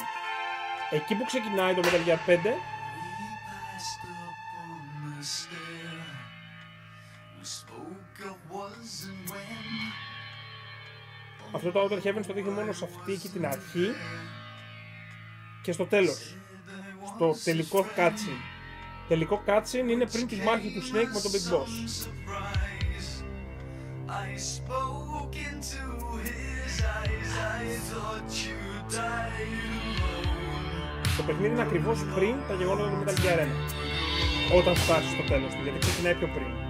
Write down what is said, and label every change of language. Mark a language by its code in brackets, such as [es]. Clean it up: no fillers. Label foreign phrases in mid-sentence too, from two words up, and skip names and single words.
[el] Εκεί που ξεκινάει το Metal Gear 5, αυτό το Outer Heaven στο δείχνει μόνο σε αυτή εκεί την αρχή και στο τέλος. Στο τελικό cutscene. Τελικό cutscene είναι πριν τη μάχη του Snake με τον Big Boss. [en] I spoke into his eyes, I thought you died alone. [el] Το παιχνίδι είναι ακριβώς πριν τα γεγονότα του Metal Gear 1. Όταν φτάσει στο τέλος του, γιατί ξεκινάει πιο πριν.